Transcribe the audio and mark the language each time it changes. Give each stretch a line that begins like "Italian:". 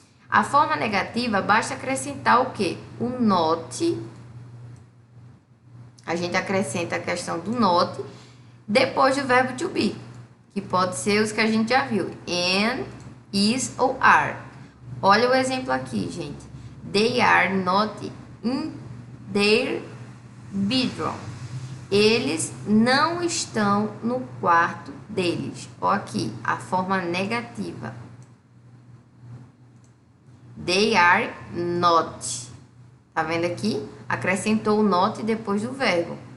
Portuguese: A forma negativa, basta acrescentar o quê? O not. A gente acrescenta a questão do not depois do verbo to be, que pode ser os que a gente já viu. Am, is ou are. Olha o exemplo aqui, gente.
English: They are not in their bedroom.
Portuguese: Eles não estão no quarto deles. Ó aqui, a forma negativa.
English: They are not.
Portuguese: Tá vendo aqui? Acrescentou o not depois do verbo.